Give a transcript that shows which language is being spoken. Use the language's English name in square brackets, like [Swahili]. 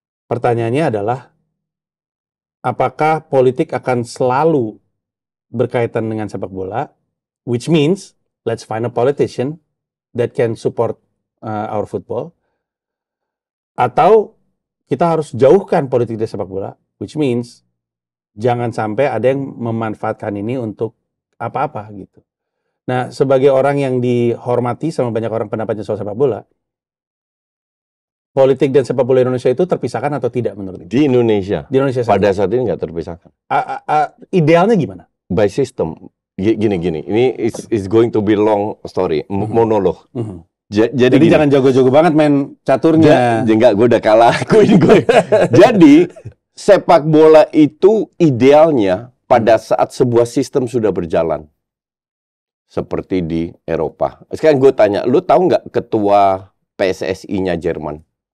[Indonesian] Pertanyaannya adalah, apakah politik akan selalu berkaitan dengan sepak bola? [English] Which means, let's find a politician that can support our football. [Indonesian] Atau kita harus jauhkan politik dari sepak bola, [English] which means [Indonesian] jangan sampai ada yang memanfaatkan ini untuk apa-apa gitu. Nah, sebagai orang yang dihormati sama banyak orang pendapatnya soal sepak bola, politik dan sepak bola Indonesia itu terpisahkan atau tidak menurut Di Indonesia pada saat ini nggak terpisahkan. Idealnya gimana? [English] By system. [Indonesian] Gini. Ini [English] is going to be long story, monolog. [Indonesian] Jadi jangan jago-jago banget main caturnya. Enggak, gue udah kalah. Jadi sepak bola itu idealnya pada saat sebuah sistem sudah berjalan. Seperti di Eropa. Sekarang gue tanya, lu tahu nggak ketua PSSI-nya Jerman?